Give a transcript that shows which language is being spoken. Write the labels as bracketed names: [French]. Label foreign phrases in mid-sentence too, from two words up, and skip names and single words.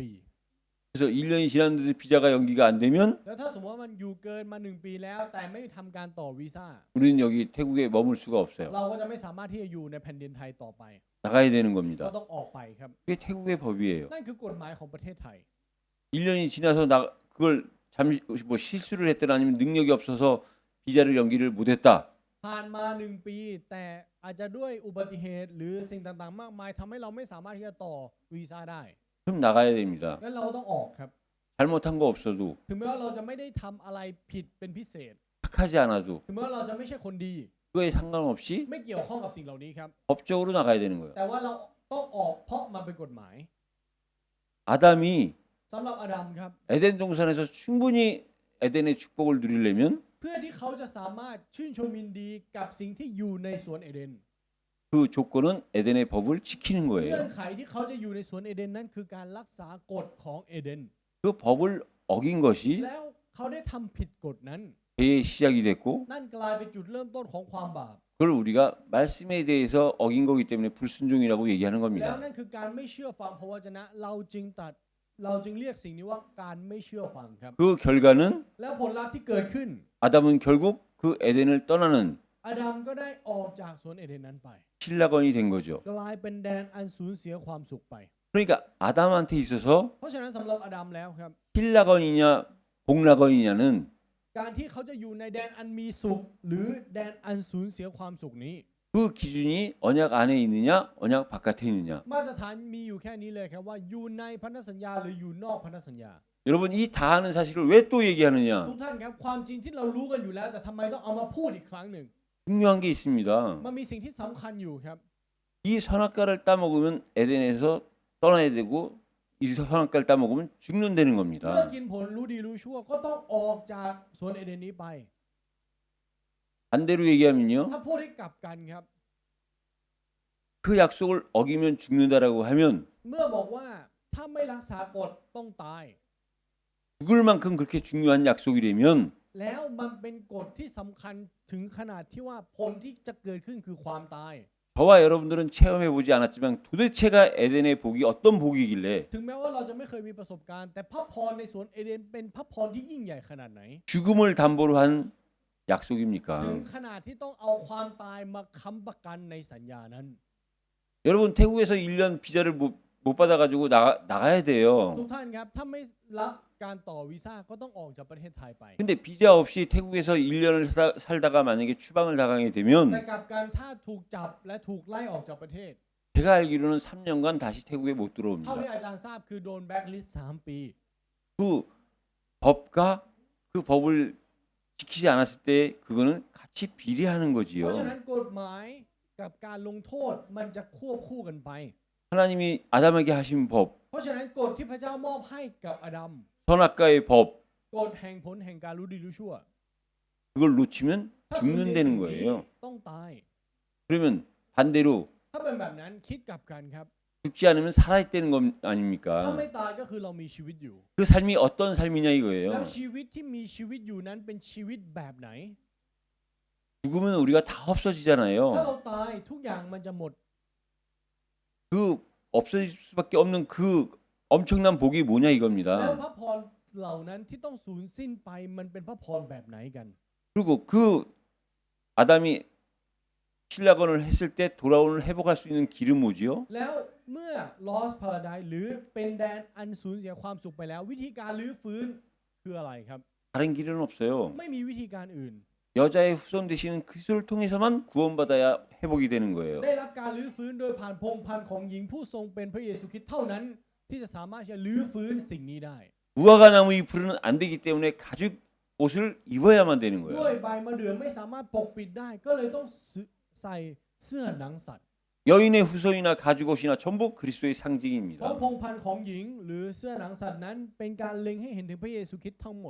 [Korean] 그래서 1년이 지났는데 비자가 연기가 안 되면 [Thai] แล้วถ้าสมมติว่ามันอยู่เกินมา1ปีแล้วแต่ไม่ทำการต่อวีซ่า [Korean] 우리는 여기 태국에 머물 수가 없어요. [Thai] เราก็จะไม่สามารถที่จะอยู่ในแผ่นดินไทยต่อไป [Korean] 나가야 되는 [Thai] ก็ [Korean] 겁니다. [Thai] ต้องออกไปครับ [Korean] 그게 태국의 법이에요. [Thai] นั่นคือกฎหมายของประเทศไทย [Korean] 1년이 지나서 그걸 잠시 뭐 실수를 했거나 아니면 능력이 없어서 비자를 연기를 못했다. [Thai] ผ่านมา1ปีแต่อาจจะด้วยอุบัติเหตุหรือสิ่งต่างๆมากมายทำให้เราไม่สามารถที่จะต่อวีซ่าได้ [Korean] 그럼 나가야 됩니다. [Thai] งั้นเราต้องออกครับ [Korean] 잘못한 거 없어도 [Thai] ถึงแม้ว่าเราจะไม่ได้ทำอะไรผิดเป็นพิเศษ [Korean] 착하지 않아도 [Thai] ถึงแม้ว่าเราจะไม่ใช่คนดี [Korean] 그거에 상관없이 [Thai] ไม่เกี่ยวข้องกับสิ่งเหล่านี้ครับ [Korean] 법적으로 나가야 되는 거예요. [Thai] แต่ว่าเราต้องออกเพราะมันเป็นกฎหมาย [Korean] 아담이 [Thai] สำหรับอาดัมครับ [Korean] 에덴 동산에서 충분히 에덴의 축복을 누리려면 [Thai] เพื่อที่เขาจะสามารถชื่นชมยินดีกับสิ่งที่อยู่ในสวนเอเดน [Korean] 그 조건은 에덴의 법을 지키는 [Thai] เงื่ [Korean] 거예요. [Thai] อนไขที่เขาจะอยู่ในสวนเอเดนนั้นคือการรักษากฎของเอเดน [Korean] 그 법을 어긴 것이 [Thai] แล้วเขาได้ทำผิดกฎนั้น [Korean] 죄의 시작이 됐고 [Thai] นั่นกลายเป็นจุดเริ่มต้นของความบาป [Korean] 그걸 우리가 말씀에 대해서 어긴 거기 때문에 불순종이라고 얘기하는 [Thai] แล้ว [Korean] 겁니다. [Thai] นั่นคือการไม่เชื่อฟังพระวจนะเราจึงเรียกสิ่งนี้ว่าการไม่เชื่อฟังครับ [Korean] 그 결과는 [Thai] แล้วผลลัพธ์ที่เกิดขึ้น [Korean] 아담은 결국 그 에덴을 떠나는 [Thai] อาดัมก็ได้ออกจากสวนเอเดนนั้นไป [Korean] 신라건이 된 거죠. [Thai] กลายเป็นแดนอันสูญเสียความสุขไป [Korean] 그러니까 아담한테 있어서 [Thai] เพราะฉะนั้นสำหรับอาดัมแล้วครับ [Korean] 신라건이냐 복라건이냐는 [Thai] การที่เขาจะอยู่ในแดนอันมีสุข หรือแดนอันสูญเสียความสุขนี้ [Korean] 그 기준이 언약 안에 있느냐 언약 바깥에 있느냐. [Thai] มาตรฐานมีอยู่แค่นี้เลยครับว่าอยู่ในพันธสัญญาหรืออยู่นอกพันธสัญญา [Korean] 여러분 이 다 아는 사실을 왜 또 얘기하느냐. [Thai] ทุกท่านครับความจริงที่เรารู้กันอยู่แล้ว แต่ทำไมต้องเอามาพูดอีกครั้งหนึ่ง [Korean] 중요한 게 있습니다. [Thai] มันมีสิ่งที่สำคัญอยู่ครับ [Korean] 이 선악과를 따먹으면 에덴에서 떠나야 되고 이 선악과를 따먹으면 죽는다는 [Thai] เมื่อ [Korean] 겁니다. [Thai] กินผลรู้ดีรู้ชั่วก็ต้องออกจากสวนเอเดนนี้ไป [Korean] 반대로 얘기하면요. [Thai] ถ้าพูดให้กลับกันครับ [Korean] 그 약속을 어기면 죽는다라고 하면 [Thai] เมื่อบอกว่าถ้าไม่รักษากฎต้องตาย [Korean] 죽을 만큼 그렇게 중요한 약속이라면 [Thai] แล้วมันเป็นกฎที่สำคัญถึงขนาดที่ว่าผลที่จะเกิดขึ้นคือความตาย [Korean] 저와 여러분들은 체험해 보지 않았지만 도대체가 에덴의 복이 어떤 복이길래 [Thai] ถึงแม้ว่าเราจะไม่เคยมีประสบการณ์ แต่พระพรในสวนเอเดนเป็นพระพรที่ยิ่งใหญ่ขนาดไหน [Korean] 죽음을 담보로 한 약속입니까? [Thai] ถึงขนาดที่ต้องเอาความตายมาค้ำประกันในสัญญานั้น [Korean] 여러분 태국에서 1년 비자를 못 받아가지고 나가야 [Thai] ทุก [Korean] 돼요. [Thai] ท่านครับถ้าไม่รับการต่อวีซ่าก็ต้องออกจากประเทศไทยไป [Korean] 근데 비자 없이 태국에서 1년을 살다가 만약에 추방을 당하게 [Thai] แต่ [Korean] 되면 [Thai] กลับกันถ้าถูกจับและถูกไล่ออกจากประเทศ [Korean] 제가 알기로는 3년간 다시 태국에 못 [Thai] เท่า [Korean] 들어옵니다. [Thai] ที่อาจารย์ทราบคือโดนแบ็คลิสต์3 ปี [Korean] 그 법과 그 법을 지키지 않았을 때 그거는 같이 비례하는 [Thai] เพราะ [Korean] 거지요. [Thai] ฉะนั้นกฎหมายกับการลงโทษมันจะควบคู่กันไป [Korean] 하나님이 아담에게 하신 법, [Thai] เพราะฉะนั้นกฎที่พระเจ้ามอบให้กับอาดัม [Korean] 선악과의 법, [Thai] กฎแห่งผลแห่งการรู้ดีรู้ชั่ว [Korean] 그걸 놓치면 [Thai] ถ้าสูญเสียสิ่ [Korean] 죽는다는 [Thai] งนี้ [Korean] 거예요. [Thai] ต้องตาย [Korean] 그러면 반대로 [Thai] ถ้าเป็นแบบนั้นคิดกลับกันครับ [Korean] 죽지 않으면 살아있다는 것 [Thai] ถ้า [Korean] 아닙니까? [Thai] ไม่ตายก็คือเรามีชีวิตอยู่ [Korean] 그 삶이 어떤 삶이냐 [Thai] แล้ว [Korean] 이거예요. [Thai] ชีวิตที่มีชีวิตอยู่นั้นเป็นชีวิตแบบไหน [Korean] 죽으면 우리가 다 [Thai] ถ้าเรา [Korean] 없어지잖아요. [Thai] ตายทุกอย่างมันจะหมด [Korean] 그 없어질 수밖에 없는 그 엄청난 복이 뭐냐 [Thai] แล้ว [Korean] 이겁니다. [Thai] พระพรเหล่านั้นที่ต้องสูญสิ้นไปมันเป็นพระพรแบบไหนกัน [Korean] 그리고 그 아담이 신라건을 했을 때 돌아오는 회복할 수 있는 길은 뭐지요? [Thai] แล้วเมื่อ [English] lost paradise [Thai] หรือเป็นแดนอันสูญเสียความสุขไปแล้ว วิธีการรื้อฟื้นคืออะไรครับ [Korean] 다른 길은 없어요. [Thai] ไม่มีวิธีการอื่น [Korean] 여자의 후손 되시는 그리스도를 통해서만 구원받아야 회복이 되는 거예요. [Thai] ได้รับการรื้อฟื้นโดยผ่านพงศ์พันธุ์ของหญิงผู้ทรงเป็นพระเยซูคริสต์เท่านั้น ที่จะสามารถจะรื้อฟื้นสิ่งนี้ได้ [Korean] 무화과 나무 잎으로는 안 되기 때문에 가죽 옷을 입어야만 되는 [Thai] ด้วย [Korean] 거예요. [Thai] ใบมะเดื่อไม่สามารถปกปิดได้ ก็เลยต้องใส่เสื้อหนังสัตว์ [Korean] 여인의 후손이나 가죽 옷이나 전부 그리스도의 [Thai] เพราะ [Korean] 상징입니다. [Thai] พงศ์พันธุ์ของหญิง หรือเสื้อหนังสัตว์นั้นเป็นการเล็งให้เห็นถึงพระเยซูคริสต์ทั้งหมด